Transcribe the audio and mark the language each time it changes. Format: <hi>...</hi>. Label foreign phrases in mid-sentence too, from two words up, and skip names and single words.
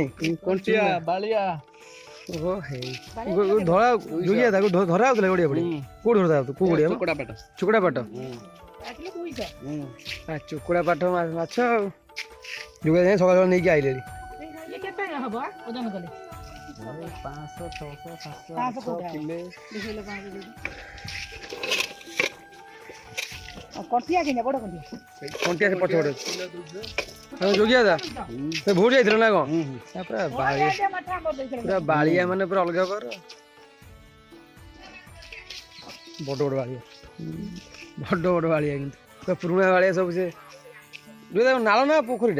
<or>କଣ୍ଟିଆ ବାଳିଆ ଓହୋ ହେଇ ଧରା ଯୋଗୀ ଦାଦା ଧରା ହଉଥିଲା ଗଡ଼ିଆ ପଡ଼ି କୋଉଠି ଧରା ହଉଥିଲା କୋଉ ଗଡ଼ିଆ ଚୁକୁଡ଼ା ପାଟ ଚୁକୁଡ଼ା ପାଟ ମାଛ ଆଉ ଯୋଗୀ ଦାଦା ସକାଳ ନେଇକି ଆଇଲେଣି ହବ ଓଜନ କଲେ 500 600 700 500 800 କିଲେ ଦେଖିଲେ 500 ଦେଇ କଟିଆ କିଣେ ବଡ଼ କଟିଆ କଣ୍ଟିଆ ସେ ପଛପଟେ ଯୋଗିଆ ଦା ସେ ଭୋଟ ଯାଇଥିଲ ନା କଣ ପୁରା ବାଳିଆ ମାଠା ଆମର ଦେଇଥିଲେ ପୁରା ବାଳିଆ ମାନେ ପୁରା ଅଲଗା କର ବଡ଼ ବଡ଼ ବାଳିଆ ବଡ଼ ବଡ଼ ବାଳିଆ କିନ୍ତୁ ପୁରା ପୁରୁଣା ବାଳିଆ ସବୁ ସେ ଯୋଉଟା ନାଳ ନା ପୋଖରୀଟା</or>